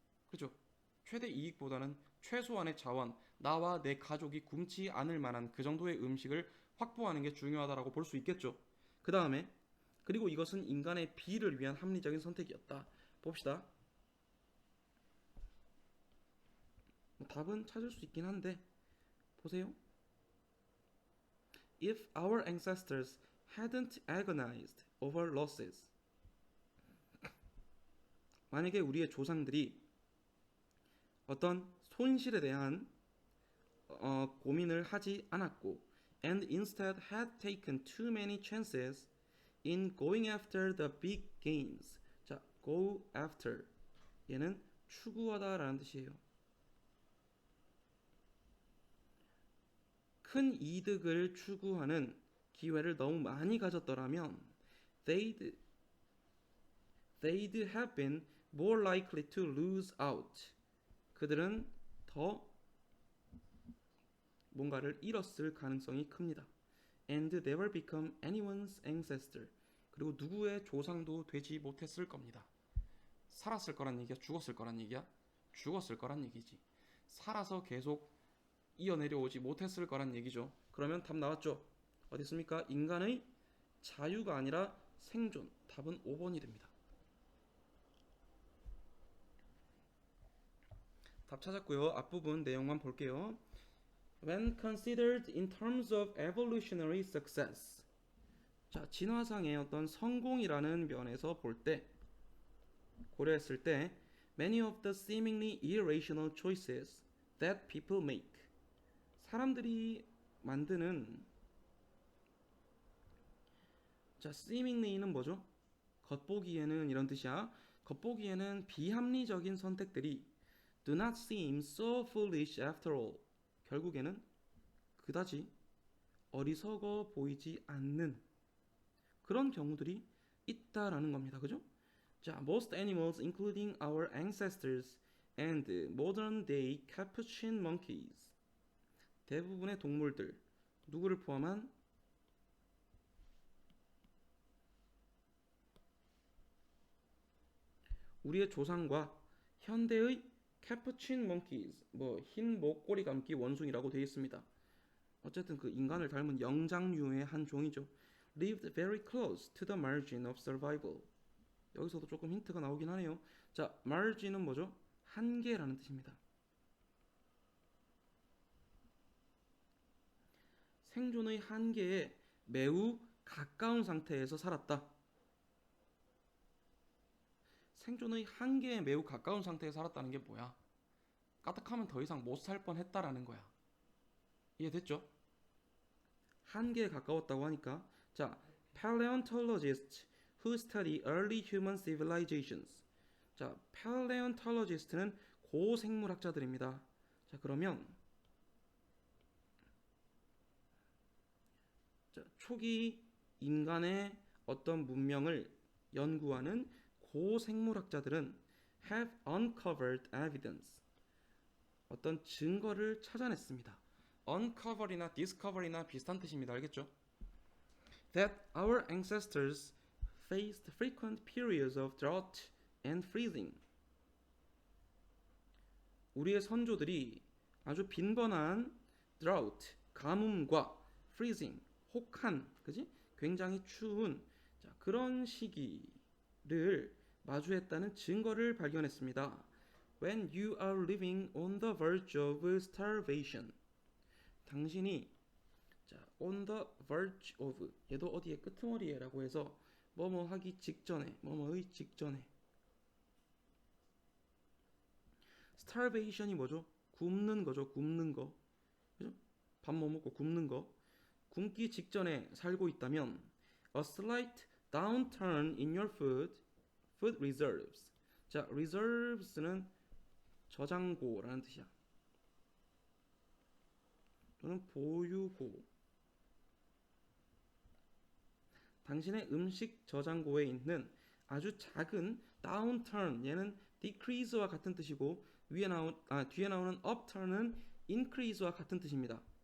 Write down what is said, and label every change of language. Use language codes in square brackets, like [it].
[ko] 그죠? 최대 이익보다는 최소한의 자원, 나와 내 가족이 굶지 않을 만한 그 정도의 음식을 확보하는 게 중요하다라고 볼 수 있겠죠. 그 다음에 그리고 이것은 인간의 비를 위한 합리적인 선택이었다. 봅시다. 답은 찾을 수 있긴 한데 보세요. [en] If our ancestors hadn't agonized over losses [ko] 만약에 우리의 조상들이 어떤 손실에 대한 고민을 하지 않았고 [en] and instead had taken too many chances in going after the big gains. [ko] 자, go after 얘는 추구하다라는 뜻이에요. 큰 이득을 추구하는 기회를 너무 많이 가졌더라면 [en] they'd have been more likely to lose out. [ko] 그들은 더 뭔가를 잃었을 가능성이 큽니다. [en] And never become anyone's ancestor. [ko] 그리고 누구의 조상도 되지 못했을 겁니다. 살았을 거란 얘기야? 죽었을 거란 얘기야? 죽었을 거란 얘기지. 살아서 계속 이어내려오지 못했을 거란 얘기죠. 그러면 답 나왔죠? 어디 있습니까? 인간의 자유가 아니라 생존. 답은 5번이 됩니다. 답 찾았고요. 앞부분 내용만 볼게요. [en] When considered in terms of evolutionary success. [ko] 자, 진화상의 어떤 성공이라는 면에서 볼 때, 고려했을 때, [en] many of the seemingly irrational choices that people make. [ko] 사람들이 만드는 자, seemingly는 뭐죠? 겉보기에는 이런 뜻이야. 겉보기에는 비합리적인 선택들이 [en] do not seem so foolish after all. [ko] 결국에는 그다지 어리석어 보이지 않는 그런 경우들이 있다라는 겁니다. 그죠? [en] 자, most animals including our ancestors and modern day capuchin monkeys. [ko] 대부분의 동물들 누구를 포함한 우리의 조상과 현대의 캐푸친 monkeys, 뭐 흰 목꼬리 감기 원숭이라고 되어 있습니다. 어쨌든 그 인간을 닮은 영장류의 한 종이죠. [en] lived very close to the margin of survival. [ko] 여기서도 조금 힌트가 나오긴 하네요. 자, margin은 뭐죠? 한계라는 뜻입니다. 생존의 한계에 매우 가까운 상태에서 살았다. 생존의 한계에 매우 가까운 상태에 살았다는 게 뭐야? 까딱하면 더 이상 못 살 뻔했다라는 거야. 이해됐죠? 한계에 가까웠다고 하니까 자, [en] paleontologists who study early human civilizations. [ko] 자, paleontologist는 고생물학자들입니다. 자, 그러면 자, 초기 인간의 어떤 문명을 연구하는 고생물학자들은 [en] have uncovered evidence. [ko] 어떤 증거를 찾아냈습니다. uncover이나 discover이나 비슷한 뜻입니다. 알겠죠? [en] That our ancestors faced frequent periods of drought and freezing. [ko] 우리의 선조들이 아주 빈번한 drought, 가뭄과 freezing, 혹한, 그지? 굉장히 추운 자, 그런 시기를 마주했다는 증거를 발견했습니다. [en] When you are living on the verge of starvation. [ko] 당신이 자, on the verge of 얘도 어디에 끄트머리에라고 해서 뭐뭐 하기 직전에 뭐뭐의 직전에 starvation이 뭐죠? 굶는 거죠. 굶는 거. 그죠? 밥 못 먹고 굶는 거. 굶기 직전에 살고 있다면 [en] a slight downturn in your food reserves. [ko] 자, reserves는 저장고라는 뜻이야. 또는 보유고. 당신의 음식 저장고에 있는 아주 작은 downturn, 얘는 decrease와 같은 뜻이고 뒤에 나오는 upturn은 increase와 같은 뜻입니다.